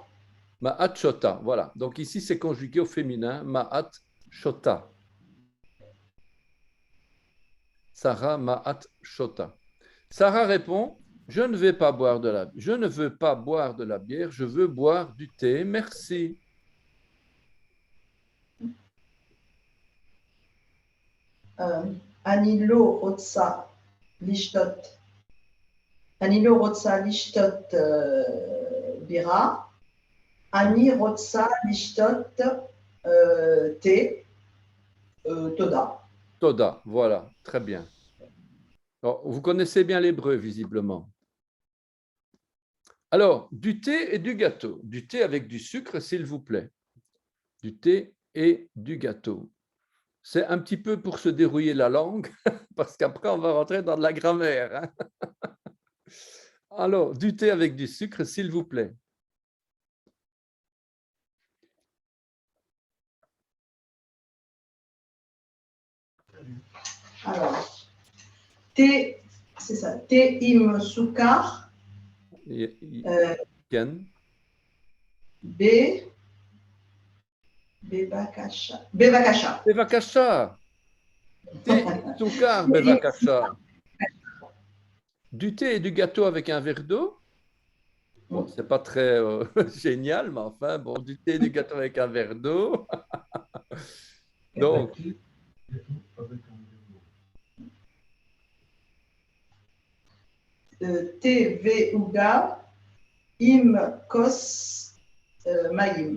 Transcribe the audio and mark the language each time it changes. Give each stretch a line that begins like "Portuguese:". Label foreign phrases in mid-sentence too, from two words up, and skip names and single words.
Hebrew: מה את שותה, voilà.
French: Donc ici, c'est conjugué au féminin,
Hebrew: מה את שותה. Sarah מה את שותה.
French: Sarah répond, je ne veux pas boire de la bière, je veux boire du thé, merci.
Hebrew: אני לא רוצה לשתות, אני לא רוצה לשתות בירה, אני רוצה לשתות תה, תודה.
French: Toda, voilà, très bien. Alors, vous connaissez bien l'hébreu, visiblement. Alors, du thé et du gâteau. Du thé avec du sucre, s'il vous plaît. Du thé et du gâteau. C'est un petit peu pour se dérouiller la langue, parce qu'après, on va rentrer dans de la grammaire. Hein. Alors, du thé avec du sucre, s'il vous plaît. Alors, thé, c'est ça,
Hebrew: תה עם סוכר,
French: Ken.
Hebrew: ב בבקשה בבקשה. Bevakasha. תה סוכר בבקשה.
French: Du thé et du gâteau avec un verre d'eau. Bon, c'est pas très génial, mais enfin, bon, du thé et du gâteau avec un verre d'eau. Donc,
Hebrew: תה ועוגה עם כוס מים.